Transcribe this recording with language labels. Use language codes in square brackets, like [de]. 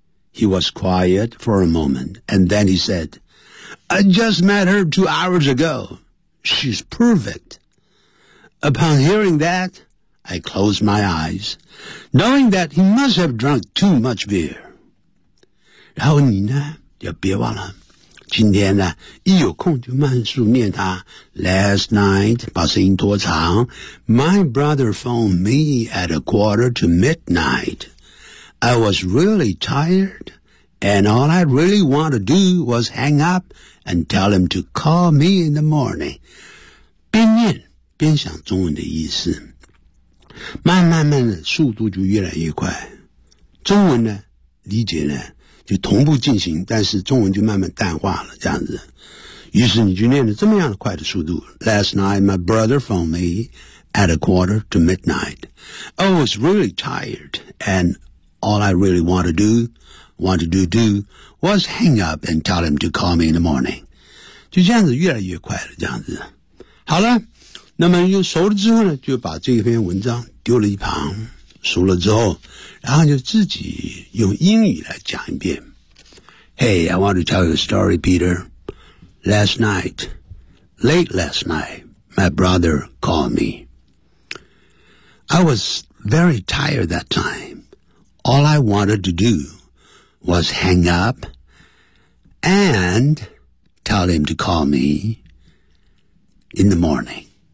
[en] He was quiet for a moment, and then he said, I just met her 2 hours ago. She's perfect. Upon hearing that, I closed my eyes, knowing that he must have drunk too much beer. [zh] 然后你呢，就别忘了，今天呢，一有空就慢速念它。 [en] Last night, [zh] 把声音多长 [en] My brother phoned me at 12:45. I was really tired, and all I really wanted to do was hang up and tell him to call me in the morning. [zh] 边念边想中文的意思。慢慢慢的速度就越来越快，中文呢理解呢就同步进行，但是中文就慢慢淡化了这样子。于是你就念了这么样的快的速度。 [en] Last night my brother phoned me at 12:45. I was really tired, and all I really want to do was hang up and tell him to call me in the morning. [zh] 就这样子越来越快了这样子。好了。那么又熟了之后呢，就把这篇文章丢了一旁，熟了之后，然后就自己用英语来讲一遍。 [en] Hey, I want to tell you a story, Peter. Late last night, my brother called me. I was very tired that time. All I wanted to do was hang up and tell him to call me in the morning.